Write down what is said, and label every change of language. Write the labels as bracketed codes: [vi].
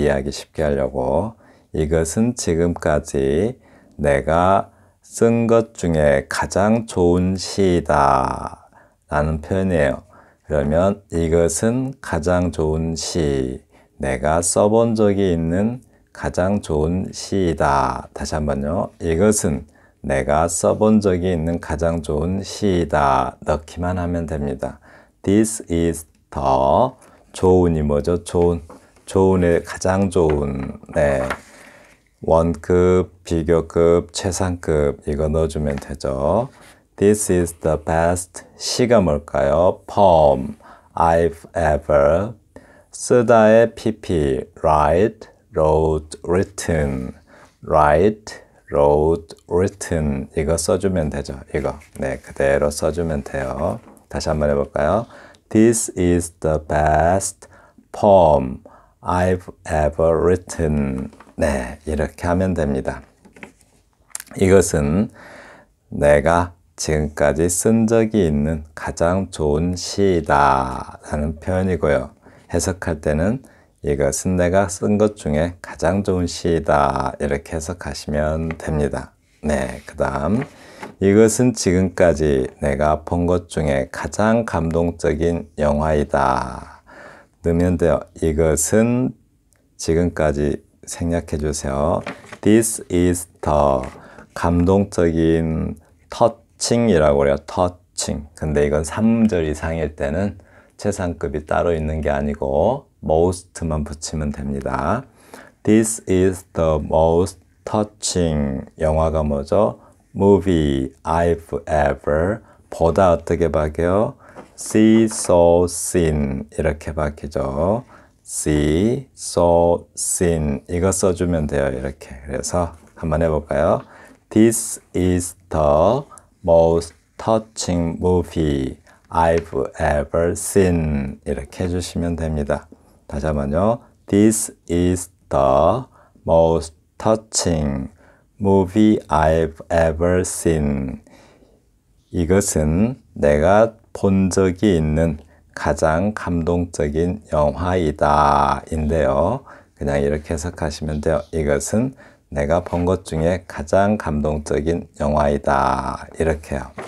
[ko] 이해하기 쉽게 하려고. 이것은 지금까지 내가 쓴 것 중에 가장 좋은 시이다 라는 표현이에요. 그러면 이것은 가장 좋은 시, 내가 써본 적이 있는 가장 좋은 시이다. 다시 한번요. 이것은 내가 써본 적이 있는 가장 좋은 시이다. 넣기만 하면 됩니다. [en] This is the [ko] 좋은이 뭐죠? 좋은의 가장 좋은 원급, 비교급, 최상급 이거 넣어주면 되죠. [en] This is the best [ko] 시가 뭘까요? [en] poem I've ever [ko] 쓰다의 [en] pp write, wrote, written write, wrote, written [ko] 이거 써주면 되죠. 이거 그대로 써주면 돼요. 다시 한번 해볼까요? [en] This is the best poem I've ever written. [ko] 이렇게 하면 됩니다. 이것은 내가 지금까지 쓴 적이 있는 가장 좋은 시이다 라는 표현이고요. 해석할 때는 이것은 내가 쓴 것 중에 가장 좋은 시이다 이렇게 해석하시면 됩니다. 그 다음 이것은 지금까지 내가 본 것 중에 가장 감동적인 영화이다 넣으면 돼요. 이것은 지금까지 생략해 주세요. [en] This is the [ko] 감동적인 터칭이라고 그래요. 터칭. 근데 이건 3절 이상일 때는 최상급이 따로 있는 게 아니고 most만 붙이면 됩니다. [en] This is the most touching [ko] 영화가 뭐죠? [en] movie I've ever [ko] 보다 어떻게 바뀌어요? [en] see, saw, seen [ko] 이렇게 바뀌죠. [en] see, saw, seen [ko] 이거 써주면 돼요. 이렇게. 그래서 한번 해볼까요? [en] This is the most touching movie I've ever seen [ko] 이렇게 해주시면 됩니다. 다시 한번요. [en] This is the most touching movie I've ever seen. [ko] 이것은 내가 본 적이 있는 가장 감동적인 영화이다 인데요. 그냥 이렇게 해석하시면 돼요. 이것은 내가 본 것 중에 가장 감동적인 영화이다. 이렇게요.